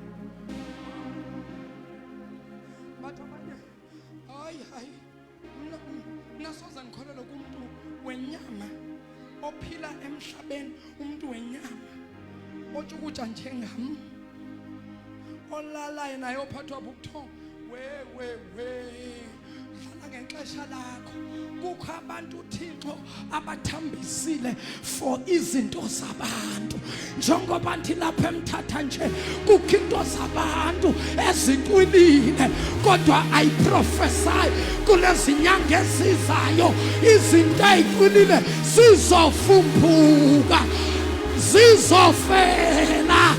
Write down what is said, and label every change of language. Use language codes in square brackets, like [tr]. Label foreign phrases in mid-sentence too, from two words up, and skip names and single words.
[xh] Bathi abanye hayi nasoze ngikholelwe kumuntu wenyama ophila emhlabeni, umuntu wenyama otsho ukuthi njengam olalayo naye ophathwa bubuthongo. Dlala ngexesha lakho. Kukho abantu uThixo abathambisile for izinto zabantu. Njengoba ndithi lapha emthatha nje kukho into zabantu ezintwilile kodwa ayiprofesai kulezi nyanga ezizayo izinto ezintwilile zizofumbuka zizofela.